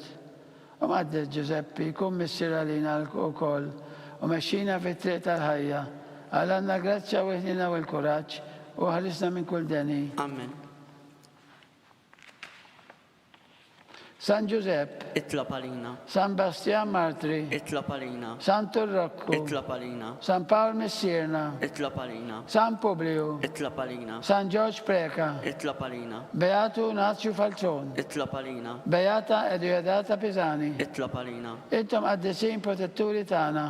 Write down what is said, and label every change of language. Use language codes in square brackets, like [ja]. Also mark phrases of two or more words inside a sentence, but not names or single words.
[mt] U maddet Giuseppi kun missier għalina wkoll u mexxina fit-triq tal-ħajja. Għalanna grazzja u ħnina u l-kuraġġ u ħalisna minn kull deni. Amen. San Giuseppe, itlob għalina San Bastian Martri, itlob għalina San Turrocco, itlob għalina San Paul Messierna, itlob għalina San Publio, itlob għalina San George Preca, itlob għalina Beato Nazio Falzon, itlob għalina Beata Eduardata Pisani. itlob għalina Intom għaddesin protetturi tagħna.